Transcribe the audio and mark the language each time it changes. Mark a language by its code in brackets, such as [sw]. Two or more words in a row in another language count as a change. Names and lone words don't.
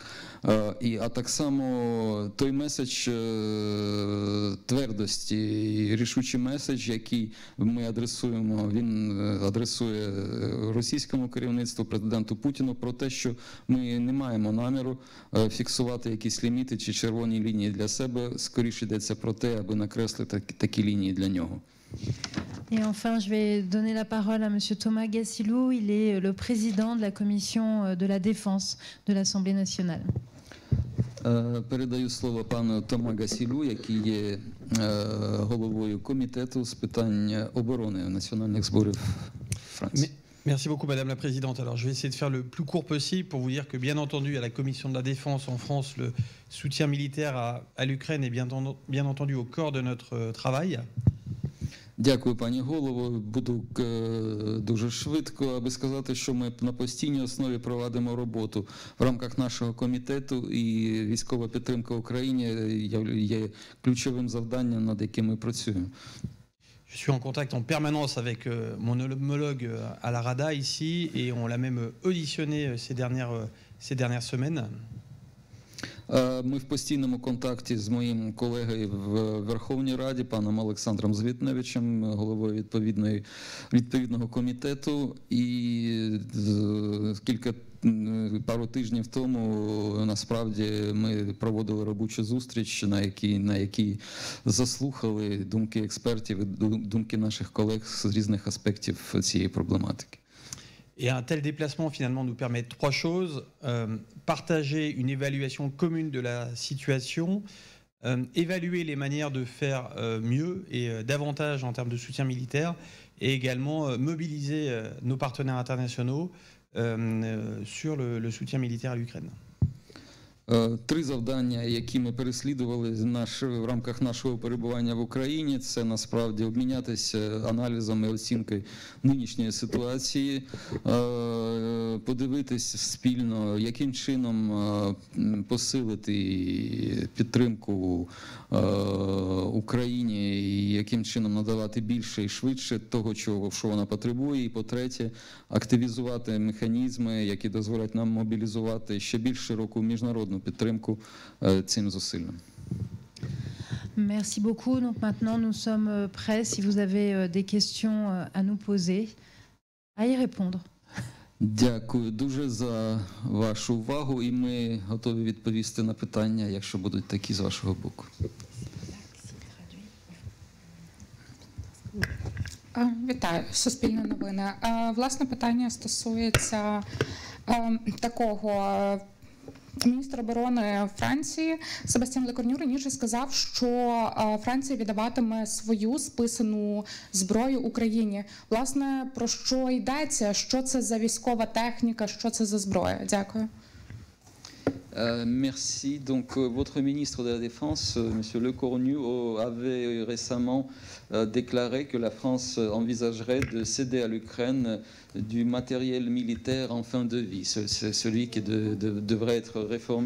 [uk] А так само той меседж твердості і рішучий меседж, який ми адресуємо, він адресує російському керівництву, президенту Путіну, про те, що ми не маємо наміру фіксувати якісь ліміти чи червоні лінії для себе, скоріше йдеться про те, аби накреслити такі лінії для нього. [fr] Et enfin, je vais donner la parole à Monsieur Thomas Gassilou. Il est le président de la commission de la défense de l'Assemblée nationale. [uk] Передаю слово пану Тома Гасілю, який є головою комітету з питань оборони національних зборів Франції. [fr] Merci beaucoup Madame la Présidente. Alors je vais essayer de faire le plus court possible pour vous dire que bien entendu à la Commission de la Défense en France, le soutien militaire à l'Ukraine est bien entendu au cœur de notre travail. [uk] Дякую, пані голово. Буду дуже швидко, аби сказати, що ми на постійній основі проводимо роботу в рамках нашого комітету, і військова підтримка Україні є ключовим завданням, над яким ми працюємо. [fr] Je suis en contact en permanence avec mon homologue à la Rada ici, et on l'a même auditionné ces dernières semaines. [uk] Ми в постійному контакті з моїм колегою в Верховній Раді, паном Олександром Звітневичем, головою відповідного комітету, і пару тижнів тому насправді ми проводили робочу зустріч, на якій заслухали думки експертів і думки наших колег з різних аспектів цієї проблематики. [fr] Et un tel déplacement finalement nous permet trois choses: partager une évaluation commune de la situation, évaluer les manières de faire mieux et davantage en termes de soutien militaire, et également mobiliser nos partenaires internationaux sur le soutien militaire à l'Ukraine. [uk] Три завдання, які ми переслідували в рамках нашого перебування в Україні, це насправді обмінятися аналізом і оцінкою нинішньої ситуації, подивитися спільно, яким чином посилити підтримку Україні і яким чином надавати більше і швидше того, що вона потребує. І по-третє, активізувати механізми, які дозволять нам мобілізувати ще більш широку міжнародну підтримку цим зусиллям. [fr] Merci beaucoup. Donc maintenant, nous sommes prêts, si vous avez des questions à nous poser, à y répondre. [uk] Дякую дуже за вашу увагу, і ми готові відповісти на питання, якщо будуть такі з вашого боку. Вітаю, Суспільне новини. Власне, питання стосується такого. Міністр оборони Франції Себастьян Лекорню раніше сказав, що Франція віддаватиме свою списану зброю Україні. Власне, про що йдеться? Що це за військова техніка? Що це за зброя? Дякую. [fr] Merci. Donc, votre ministre de la Défense, M. Lecornu, avait récemment déclaré que la France envisagerait de céder à l'Ukraine du matériel militaire en fin de vie, celui qui devrait être réformé.